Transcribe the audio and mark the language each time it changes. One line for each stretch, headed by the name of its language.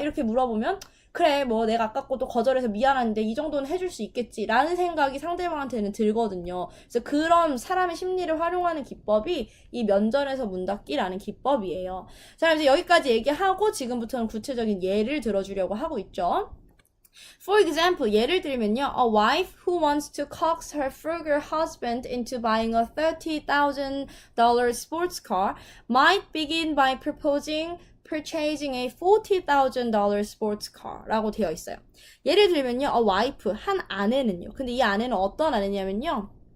Korean: 이렇게 물어보면 그래 뭐 내가 아깝고 또 거절해서 미안한데 이 정도는 해줄 수 있겠지 라는 생각이 상대방한테는 들거든요. 그래서 그런 사람의 심리를 활용하는 기법이 이 면전에서 문 닫기라는 기법이에요. 자, 이제 여기까지 얘기하고 지금부터는 구체적인 예를 들어주려고 하고 있죠.
English: For example,
Korean: 예를 들면요.
English: A wife who wants to coax her frugal husband into buying a $30,000 sports car might begin by proposing purchasing a $40,000 sports car
Korean: 라고 되어 있어요. 예를 들면요.
English: A wife,
Korean: 한 아내는요. 근데 이 아내는 어떤 아내냐면요.